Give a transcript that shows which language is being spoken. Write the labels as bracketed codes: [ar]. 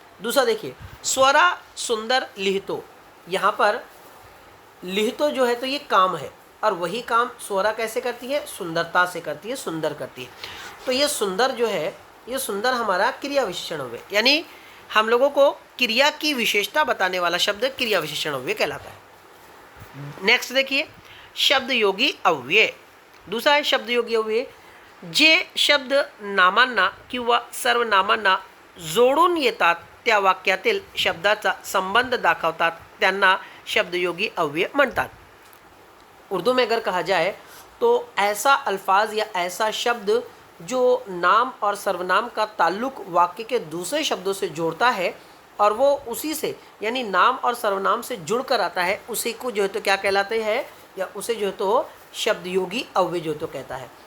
[hi] दूसरा देखिए, [mr] स्वरा सुंदर लिहितो। [hi] यहाँ पर लिहितो जो है तो ये काम है, और वही काम स्वरा कैसे करती है? सुंदरता से करती है, सुंदर करती है। तो ये सुंदर जो है, ये सुंदर हमारा क्रिया विशेषण अव्यय, यानी हम लोगों को क्रिया की विशेषता बताने वाला शब्द क्रिया विशेषण अव्यय कहलाता है। नेक्स्ट देखिए, शब्द योगी अव्यय। दूसरा है शब्द योगी अव्यय, [mr] जे शब्द नामांना किंवा सर्वनामांना जोडून येतात त्या वाक्यातील शब्दाचा संबंध दाखवतात त्यांना शब्दयोगी अव्यय म्हणतात। [hi] उर्दू में अगर कहा जाए तो ऐसा अल्फाज या ऐसा शब्द जो नाम और सर्वनाम का ताल्लुक वाक्य के दूसरे शब्दों से जोड़ता है और वो उसी से यानी नाम और सर्वनाम से जुड़ कर आता है, उसी को जो है तो क्या कहलाते हैं, या उसे जो है तो शब्दयोगी अव्यय जो तो कहता है।